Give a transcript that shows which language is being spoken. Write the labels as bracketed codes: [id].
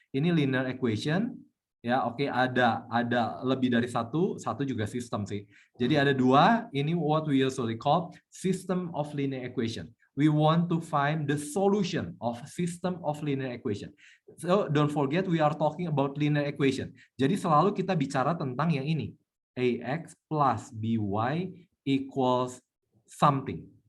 [id] Ini linear equation, ya, oke, ada lebih dari satu juga sistem sih. Jadi ada dua, ini [en] what we usually call system of linear equation. We want to find the solution of system of linear equation. So don't forget we are talking about linear equation. [id] Jadi selalu kita bicara tentang yang ini. [en] AX plus BY equals something.